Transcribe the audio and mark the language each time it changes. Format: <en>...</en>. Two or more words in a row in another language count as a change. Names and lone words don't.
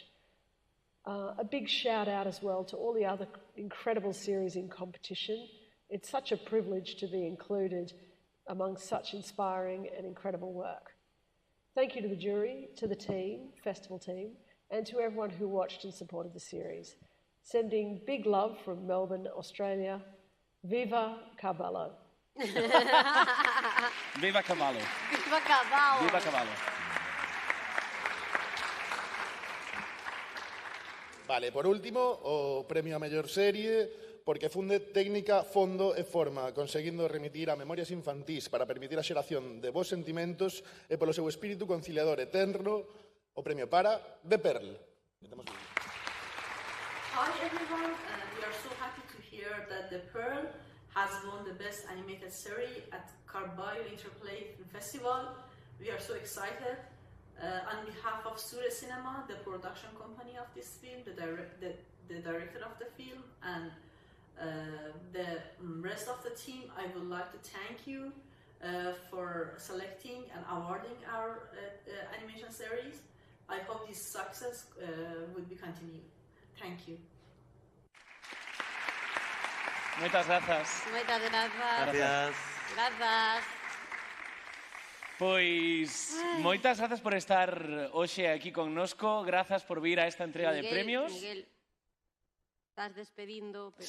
<en>A big shout out as well to all the other incredible series in competition. It's such a privilege to be included among such inspiring and incredible work. Thank you to the jury, to the team, festival team, and to everyone who watched and supported the series. Sending big love from Melbourne, Australia.</en> <gl>Viva Carvalho. Viva Carvalho. Viva Carvalho. Viva Carvalho. Vale, por último, o premio a mellor serie porque funde técnica, fondo e forma, conseguindo remitir a memorias infantís para permitir a xeración de bons sentimentos e polo seu espírito conciliador e tenro, o premio para The Pearl.</gl> <en>Hi everyone, we are so happy to hear that The Pearl has won the Best Animated Series at Carvalho Interplay Festival. We are so excited. On behalf of Sure Cinema, the production company of this film, the director of the film, and the rest of the team, I would like to thank you for selecting and awarding our animation series. I hope this success would be continued. Thank you.</en> <gl>Moitas grazas. Moitas grazas.</gl> <es>Gracias.</es> <gl>Grazas. Pois moitas grazas por estar hoxe aquí connosco, grazas por vir a esta entrega de premios. Miguel, estás despedindo, pero</gl>